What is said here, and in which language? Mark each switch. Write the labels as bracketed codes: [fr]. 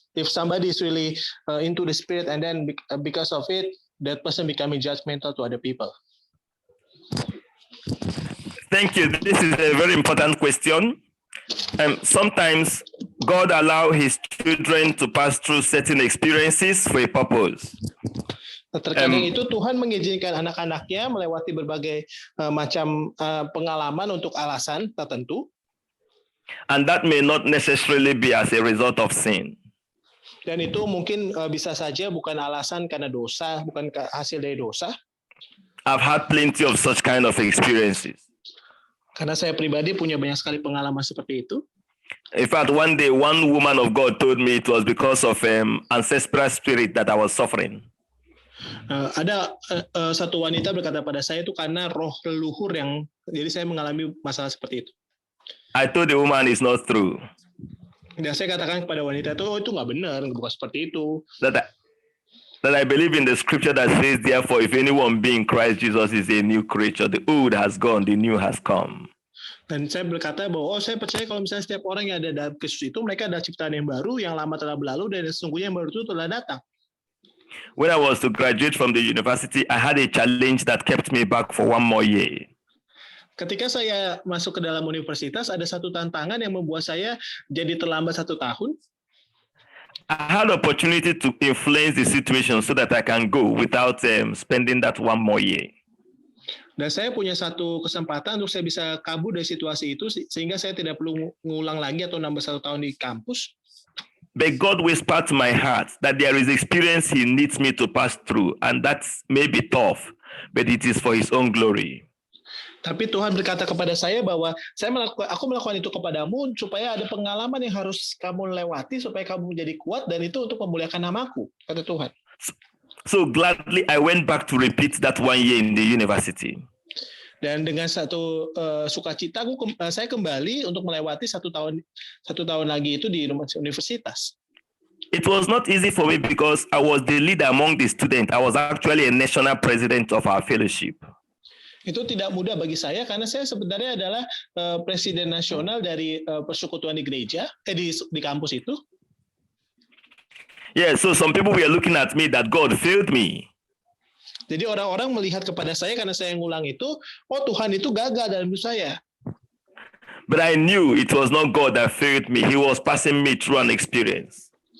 [en] If somebody is really into the Spirit and then because of it, that person becoming judgmental to other people. Thank you. This is a very important question. Sometimes God allows His children to pass through certain experiences for a purpose. [id] Terkadang itu Tuhan mengizinkan anak-anaknya melewati berbagai macam pengalaman untuk alasan tertentu. [en] And that may not necessarily be as a result of sin. [id] Dan itu mungkin bisa saja bukan alasan karena dosa, bukan hasil dari dosa. [en] I've had plenty of such kind of experiences. [id] Karena saya pribadi punya banyak sekali pengalaman seperti itu. [en] In fact, one day, one woman of God told me it was because of ancestral spirit that I was suffering. [id] Ada satu wanita berkata pada saya itu karena roh leluhur yang, jadi saya mengalami masalah seperti itu. [en] I told the woman it's not true. [id] Dan saya katakan kepada wanita itu nggak benar, bukan seperti itu. [en] That I believe in the scripture that says, therefore, if anyone be in Christ Jesus is a new creature, the old has gone, the new has come. [id] Dan saya berkata bahwa saya percaya kalau misalnya setiap orang yang ada dalam Kristus itu mereka ada ciptaan yang baru, yang lama telah berlalu dan sesungguhnya yang baru itu telah datang. [en] When I was to graduate from the university, I had a challenge that kept me back for one more year. [id] Ketika saya masuk ke dalam universitas, ada satu tantangan yang membuat saya jadi terlambat 1 tahun. [en] I had opportunity to influence the situation so that I can go without spending that one more year. [id] Dan saya punya satu kesempatan untuk saya bisa kabur dari situasi itu sehingga saya tidak perlu ngulang lagi atau nambah 1 tahun di kampus. [en] But God whispered to my heart that there is experience He needs me to pass through, and that may be tough, but it is for His own glory. [id] Tapi Tuhan berkata kepada saya bahwa aku melakukan itu kepadamu supaya ada pengalaman yang harus kamu lewati supaya kamu menjadi kuat dan itu untuk memuliakan namaku, kata Tuhan. [en] So gladly I went back to repeat that 1 year in the university. [id] Dan dengan satu sukacita saya kembali untuk melewati 1 tahun lagi itu di universitas. [en] It was not easy for me because I was the leader among the students. I was actually a national president of our fellowship. [id] Itu tidak mudah bagi saya karena saya sebenarnya adalah presiden nasional dari persekutuan di gereja di kampus itu. [en] Yeah, so some people were looking at me that God failed me. [id] Jadi orang-orang melihat kepada saya karena saya ngulang itu, oh Tuhan itu gagal dalam hidup saya. [en] But I knew it was not God that failed me. He was passing me through an experience.